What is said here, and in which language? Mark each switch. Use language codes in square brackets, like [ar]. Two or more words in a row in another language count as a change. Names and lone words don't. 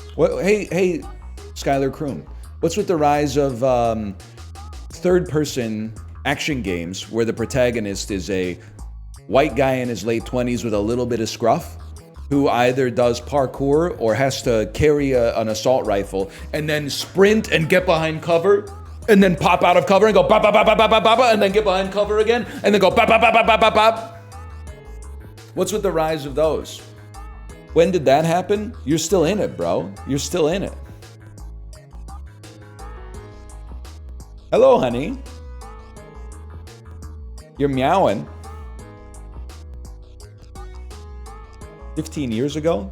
[en] What? Hey, Skylar Kroom. What's with the rise of third-person action games where the protagonist is a white guy in his late 20s with a little bit of scruff who either does parkour or has to carry an assault rifle and then sprint and get behind cover and then pop out of cover and go ba ba ba ba ba ba ba and then get behind cover again and then go ba ba ba ba ba ba ba. What's with the rise of those? When did that happen? You're still in it, bro. You're still in it. Hello, honey. You're meowing. 15 years ago?